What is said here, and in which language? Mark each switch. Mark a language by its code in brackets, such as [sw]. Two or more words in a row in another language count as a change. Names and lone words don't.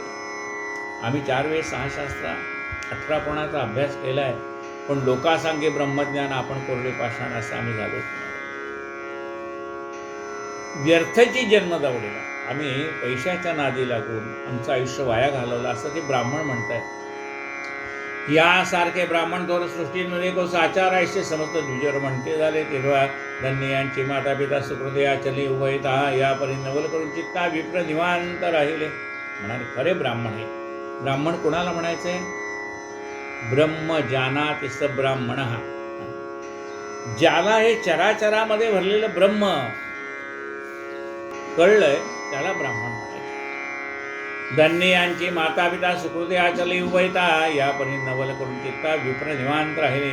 [mr] आम्ही 4 वेद 6 शास्त्र 18 पुराणाचा अभ्यास केला आहे पण लोकासांगे ब्रह्मज्ञान आपण कोरडे पाषाण असं आम्ही झालो. व्यर्थची जन्म दवडलेला आम्ही पैशाच्या नादी लागून आमचं आयुष्य वाया घालवलं असं ते ब्राह्मण म्हणतात. यासारखे ब्राह्मण थोर सृष्टीमध्ये को साचार ऐसे समस्त द्विजर म्हणते झाले तेव्हा धन्य यांची माता पिता सुकृते आचली उभयता यापरी नवल करून चित्ता विप्र निवांत राहिले. म्हणाले खरे ब्राह्मण आहे. ब्राह्मण कोणाला म्हणायचं आहे [sa] ब्रह्म जानाति स ब्राह्मण. [mr] ज्याला हे चराचरामध्ये भरलेलं ब्रह्म कळलंय त्याला ब्राह्मण म्हणायचं. धन्य यांची माता पिता सुकृते आचली उभयता यापरी नवल करून चित्ता विप्र निवांत राहिले.